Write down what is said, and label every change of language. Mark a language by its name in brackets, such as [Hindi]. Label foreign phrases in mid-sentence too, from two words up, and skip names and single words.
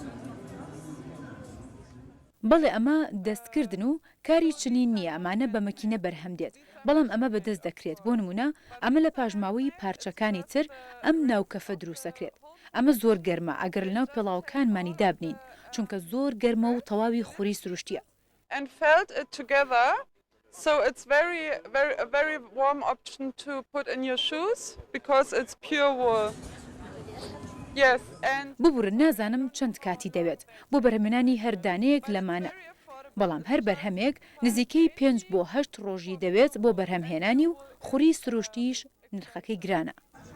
[Central Kurdish] بەڵێ ئەمە دەستکردن و کاری چنین نییە، ئەمانە بە مەکینە بەرهەم دێت، بەڵام ئەمە بەدەست دەکرێت. بۆ نمونە ئەمە لە پاژماوەی پارچەکانی تر ئەم ناوکەفە دروستەکرێت. ئەمە زۆر گەرمە ئەگەر لەناو پێڵاوەکانمانی دابنین، چونکە زۆر گەرمە و تەواوی خوری سروشتیە. [English] And felt it together, so it's a very warm option to put in your shoes because it's pure wool. Yes, and [Central Kurdish] ببورن، نازانم چەند کاتی دەوێت بۆ بەرهەمێنانی هەردانەیەک لەمانە، بەڵام هەر بەرهەمێک نزیکەی 5 بۆ 8 ڕۆژی دەوێت بۆ بەرهەمهێنانی و خوری سروشتیش نرخەکەی گرانە.